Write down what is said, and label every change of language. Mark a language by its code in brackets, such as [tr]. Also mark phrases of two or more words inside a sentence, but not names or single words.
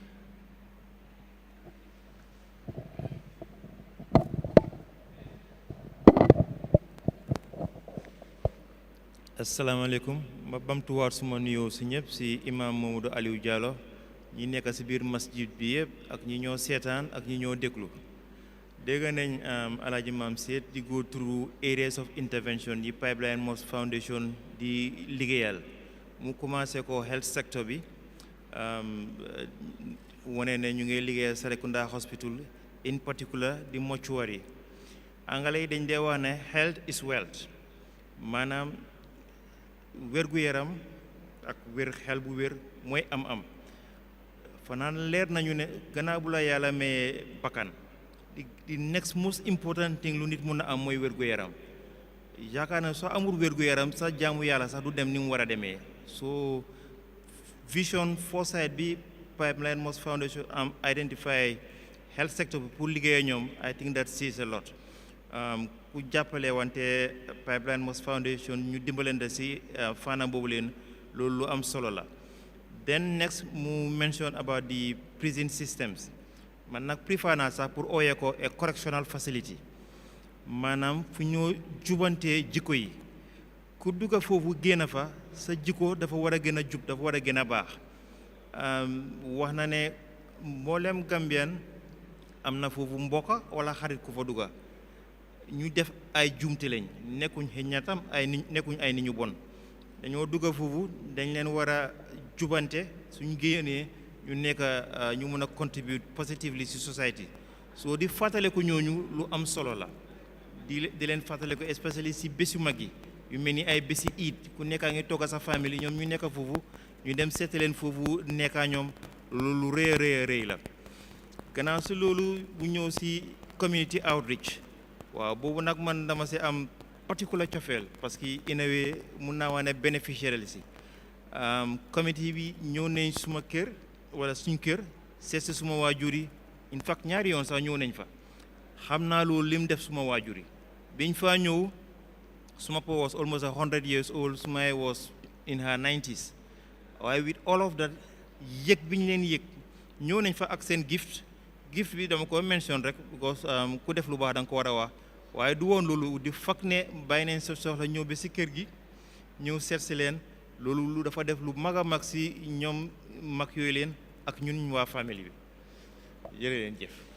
[wo] asalaamaaleykum ma bamtuwaat suma nuyoo si ñëpp si imam Mamadou Aliou Diallo ñi nekk si biir masjid bi yëpp ak ñi ñoo seetaan ak ñi ñoo déglu dégg nañ Alaaji Maam Seet di [en] go through areas of intervention [wo] yi Pipeline Mosque Foundation di liggéeyal mu commencé ko health sector bi wane ne ñu ngi liggéeyal Serekunda Hospital [en] in particular [wo] di mortuary angale yi dañ dee wax ne [en] health is wealth [wo] maanaam wér-gu-yaram ak wér xel bu wér mooy am fanaan leer nañu ne gannaaw bu la yàlla may bakkan di [en] next most important thing [wo] lu nit mun a am mooy wér-gu-yaram yaakaar na soo amul wér-gu-yaram sa jaamu yàlla sax du dem ni mu war a demee so [en] vision foresight [wo] bi Pipeline Mosque Foundation am identify health sector bi pour liggéey ñoom [en] I think that says a lot [wo] ku jàppale wante Pipeline Mosque Foundation ñu dimbalante si fànn boobu leen loolu lu am solo la. [en] Then next [wo] mu mention [en] about the prison systems [wo] man nag préfère naa sax pour ooyee ko [en] a correctional facility [wo] maanaam fu ñoo jubantee jikko yi ku dugga foofu génn fa sa jikko dafa war a gën a jub dafa war a gën a baax wax na ne mboolem Gambian am na foofu mbokka wala xarit ku fa dugga ñu def ay jumte lañ nekkuñ xëy na tam nekkuñ ay nit ñu bon dañoo dugga foofu dañ leen war a jubante suñu génnee ñu nekk ñu mën a [en] contribute positively [wo] ci society so di fàttale ko ñooñu lu am solo la di leen fàttale ko especially ci bésu mag yi yu mel ni ay bési iid ku nekkaa ngi togg sa famille ñoom ñu nekk foofu ñu dem seete leen foofu nekkaa ñoom loolu lu rëy la gannaaw si loolu bu ñëw ci [en] community outreach [wo] waaw boobu nag man dama si am particular cofeel parce que [en] in a way [wo] mun naa wax ne bénéficiaire la si comité bi ñëw nañ suma kër wala suñ kër seet si suma waajur yi [en] in fact [wo] ñaari yoon sax ñëw nañ fa xam naa loolu lim def suma waajur yi biñ fa ñëw suma pa [en] was almost 100 years old [wo] suma yaay [en] was in her 90s [wo] waaye [en] with all of that [wo] yëg biñ leen yëg ñëw nañ fa ak seen gift gift bi dama ko mention rek because ku def lu baax da nga ko war a wax waaye du woon loolu di fak ne bàyyi nañ sa soxla ñëw ba si kër gi ñëw seet si leen loolu lu dafa def lu mag a mag si ñoom mag yooyu leen ak ñun waa famille bi jërë leen jëf.